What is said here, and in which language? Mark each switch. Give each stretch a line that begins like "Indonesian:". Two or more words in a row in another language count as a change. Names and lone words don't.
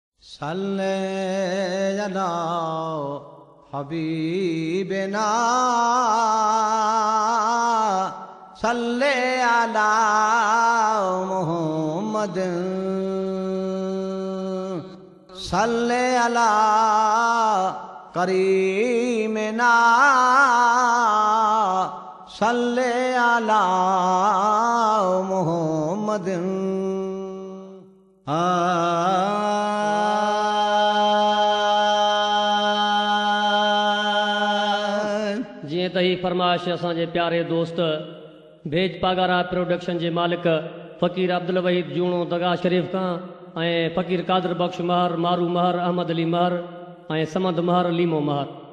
Arabic: صل على حبيبنا، صل على محمد، صل على كريمنا، صل على محمد.
Sindhi: जीअं त ही फरमाइश असांजे प्यारे दोस्त भेज पागारा प्रोडक्शन जे मालिक फ़कीर अब्दुल वहीद जूणो दगा शरीफ़ खां ऐं फ़कीर कादर बख्श महर, मारू महर, अहमद अली महर ऐं समद महर, लीमो महर।